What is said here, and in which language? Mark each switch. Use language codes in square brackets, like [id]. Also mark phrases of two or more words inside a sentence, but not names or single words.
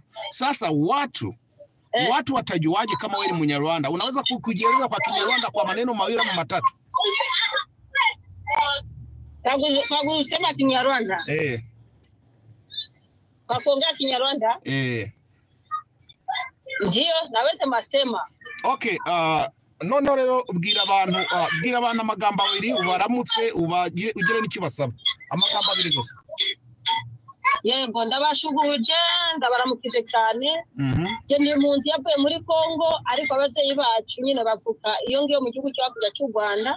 [sw] Sasa watu watajuaje kama wewe ni Mnyarwanda? Unaweza kujieleza kwa Kinyarwanda kwa maneno mawili ama matatu? Kwa kusema Kinyarwanda? Kwa kuongea Kinyarwanda? Ndio, naweza masema. [rw] Okay, none rero bwira abantu amagambo abiri ubaramutse ugire n'ikibasaba. Amagambo abiri gusa. Yego, ndabashuhuje, ndabaramukije cyane. Je ndi munsi yavuye muri Kongo, ariko abavyeyi bacu nyine bavuka iyo ngiyo mu gihugu cyakuja cy'u Rwanda.